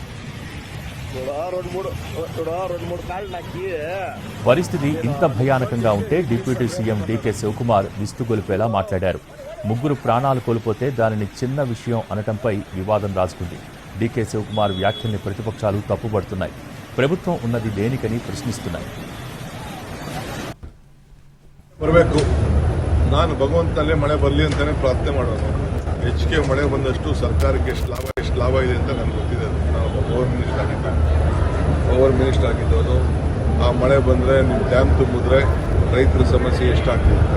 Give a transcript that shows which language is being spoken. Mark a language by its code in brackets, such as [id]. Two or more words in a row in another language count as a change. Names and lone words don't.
[te] పరిస్థితి ఇంత భయానకంగా ఉంటే [en] deputy CM [te] డీకే శివకుమార్ విస్తుగొలిపేలా మాట్లాడారు. 3 ప్రాణాలు కోల్పోతే దానిని చిన్న విషయం అనటంపై వివాదం రాజుకుంది. డీకే శివకుమార్ వ్యాఖ్యల్ని ప్రతిపక్షాలు తప్పుపడుతున్నాయి. ప్రభుత్వం ఉన్నది దేనికని ప్రశ్నిస్తున్నాయి. [kn] ನಾನು ಭಗವಂತನಲ್ಲೇ ಮಳೆ ಬರಲಿ ಅಂತಾನೆ ಪ್ರಾರ್ಥನೆ ಮಾಡೋದು. ಹೆಚ್ಚಿಗೆ ಮಳೆ ಬಂದಷ್ಟು ಸರ್ಕಾರಕ್ಕೆ ಎಷ್ಟು ಲಾಭ ಇದೆ ಅಂತ ನನಗೆ ಗೊತ್ತಿದೆ. ನಾನು [en] power minister [kn] ಆಗಿದ್ದವನು. ಆ ಮಳೆ ಬಂದರೆ ನಿಮ್ಮ ಡ್ಯಾಮ್ ತುಂಬಿದ್ರೆ ರೈತರ ಸಮಸ್ಯೆ ಎಷ್ಟಾಗ್ತದೆ ಅಂತ.